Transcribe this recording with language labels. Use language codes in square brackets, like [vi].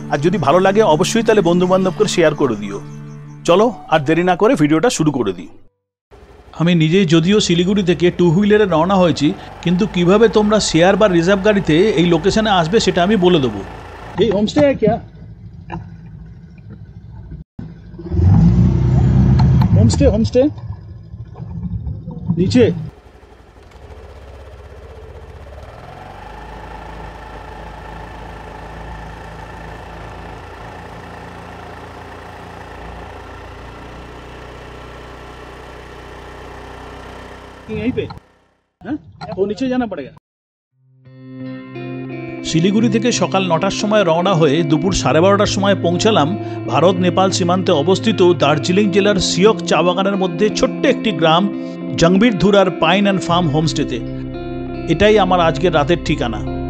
[bn] আর যদি ভালো লাগে অবশ্যই তাহলে বন্ধুবান্ধবকে শেয়ার করে দিও। চলো আর দেরি না করে ভিডিওটা শুরু করে দিই। আমি নিজেই যদিও শিলিগুড়ি থেকে 2 হুইলারে রওনা হয়েছি, কিন্তু কিভাবে তোমরা শেয়ার বা রিজার্ভ গাড়িতে এই লোকেশনে আসবে সেটা আমি বলে দেবো। এই হোমস্টে [hi] है क्या? হোমস্টে नीचे यहीं पे, हाँ तो नीचे जाना पड़ेगा। [bn] শিলিগুড়ি থেকে সকাল 9টার সময় রওনা হয়ে দুপুর 12:30টার সময় পৌঁছালাম ভারত নেপাল সীমান্তে অবস্থিত দার্জিলিং জেলার সিওক চা বাগানের মধ্যে ছোট্ট একটি গ্রাম জংবিরধুরার পাইন অ্যান্ড ফার্ম হোমস্টেতে। এটাই আমার আজকের রাতের ঠিকানা।